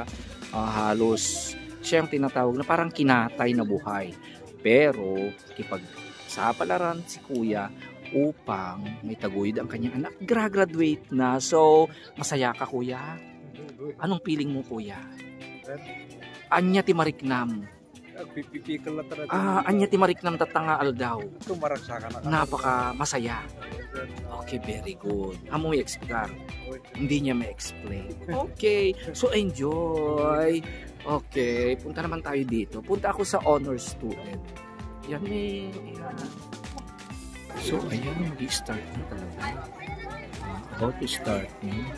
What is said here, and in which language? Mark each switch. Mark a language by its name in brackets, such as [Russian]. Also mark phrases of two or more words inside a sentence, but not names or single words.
[Filipino] Halos siyang tinatawag na parang kinatay na buhay. Pero kipagsapalaran si Kuya upang may taguyod ang kanyang anak. Graduate na. So, masaya ka, Kuya? Anong feeling mo, Kuya? [Iloko] Anya ti mariknam. [Filipino] Pipipikal na talaga. [Iloko] Anya ti mariknam tatangaal daw. Tumaragsakan na. [Filipino] Napaka masaya. [English] Okay, very good. [Filipino] Amo i-explain. Hindi niya ma-explain. Okay. So, enjoy. Okay. Punta naman tayo dito. Punta ako sa honor student. Yan may... So, ayan. Mag-start na talaga. [English] About to start na.